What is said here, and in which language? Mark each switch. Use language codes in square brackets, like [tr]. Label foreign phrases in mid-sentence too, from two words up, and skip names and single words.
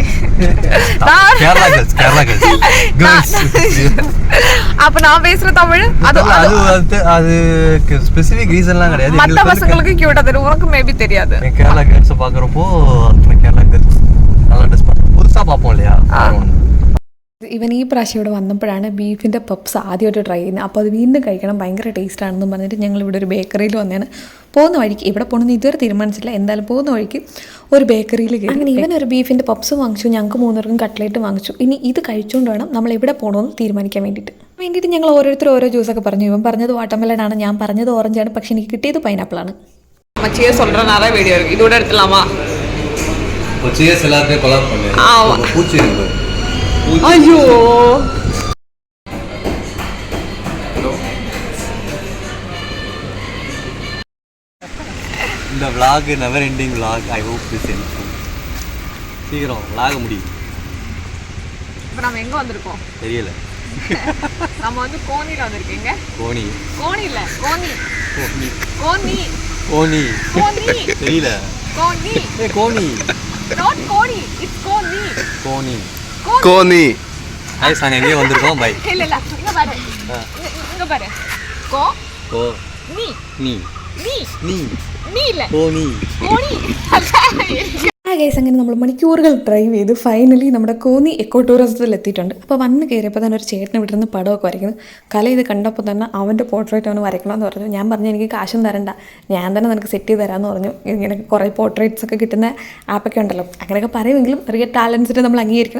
[en] Kerala Girls [ta] அப்ப நான் பேசுற தமிழ் அது [en] specific reasons [ta] கிடையாது. மத்த பசங்களுக்கு கியூட்டா தெரியும், உனக்கு மேபி தெரியாது. [en] Kerala girls [ta] பாக்குறப்போ [en] Kerala girls [ta] நல்லா ட்ரெஸ் பண்ணுவோம், புதுசா பார்ப்போம் இல்லையா. [ml] ഇവൻ ഈ പ്രാവശ്യം ഇവിടെ വന്നപ്പോഴാണ് ബീഫിൻ്റെ പപ്സ് ആദ്യമായിട്ട് ട്രൈ ചെയ്യുന്നത്. അപ്പോൾ അത് വീണ്ടും കഴിക്കണം, ഭയങ്കര ടേസ്റ്റാണെന്ന് പറഞ്ഞിട്ട് ഞങ്ങൾ ഇവിടെ ഒരു ബേക്കറിയിൽ വന്നതാണ്. പോകുന്ന വഴിക്ക് ഇവിടെ പോകണമെന്ന് ഇതുവരെ തീരുമാനിച്ചില്ല, എന്തായാലും പോകുന്ന വഴിക്ക് ഒരു ബേക്കറിയിൽ കയറി. അങ്ങനെ ഇവൻ ഒരു ബീഫിൻ്റെ പപ്സ് വാങ്ങിച്ചു, ഞങ്ങൾക്ക് മൂന്നർക്കും കട്ട്ലേറ്റ് വാങ്ങിച്ചു. ഇനി ഇത് കഴിച്ചുകൊണ്ട് വേണം നമ്മൾ എവിടെ പോകണമെന്ന് തീരുമാനിക്കാൻ വേണ്ടിയിട്ട് ഞങ്ങൾ ഓരോരുത്തർ ഓരോ ജ്യൂസൊക്കെ പറഞ്ഞു. ഇവൻ പറഞ്ഞത് വാട്ടർമെലനാണ്, ഞാൻ പറഞ്ഞത് ഓറഞ്ചാണ്, പക്ഷെ എനിക്ക് കിട്ടിയത് പൈനാപ്പിളാണ്. [ta] മച്ചിയെ சொல்ற நிறைய வீடியோ இருக்கு, இதோட எடுத்துலாமா? cheers எல்லாத்தையும் கொலாப் பண்ணு. பூச்சி இருக்கு. ஐயோ, [en] இந்த vlog never ending vlog. I hope this ends soon. [ta] சீக்கிரம் vlog முடி. இப்போ நாம எங்க வந்திருக்கோம் தெரியல. நம்ம வந்து கோனில வந்திருக்கீங்க. கோனி இல்ல கோனி தெரியல. கோனி [en] not கோனி, it's [ta] கோனி. ஐ சாங்க எங்கே வந்திருக்கோம். பை. இல்ல இங்க பாரு, இங்க பாரு. கோ நீ இல்ல கோனி. [ml] ഗൈസ്, അങ്ങനെ നമ്മൾ മണിക്കൂറുകൾ ഡ്രൈവ് ചെയ്ത് ഫൈനലി നമ്മുടെ കോന്നി എക്കോ ടൂറിസത്തിൽ എത്തിയിട്ടുണ്ട്. അപ്പോൾ വന്ന് കയറിയപ്പോൾ തന്നെ ഒരു ചേട്ടനെ വിട്ടിരുന്ന് പടമൊക്കെ വരയ്ക്കുന്നു. കല ഇത് കണ്ടപ്പോൾ തന്നെ അവൻ്റെ പോർട്രേറ്റ് അവന് വരയ്ക്കണമെന്ന് പറഞ്ഞു. ഞാൻ പറഞ്ഞു എനിക്ക് കാശും തരണ്ട, ഞാൻ തന്നെ നിനക്ക് സെറ്റ് ചെയ്ത് തരാമെന്ന് പറഞ്ഞു. ഇങ്ങനെ കുറേ പോർട്രേറ്റ്സ് ഒക്കെ കിട്ടുന്ന ആപ്പൊക്കെ ഉണ്ടല്ലോ, അങ്ങനെയൊക്കെ പറയുമെങ്കിലും റിയൽ ടാലൻസിനെ നമ്മൾ അംഗീകരിക്കണം.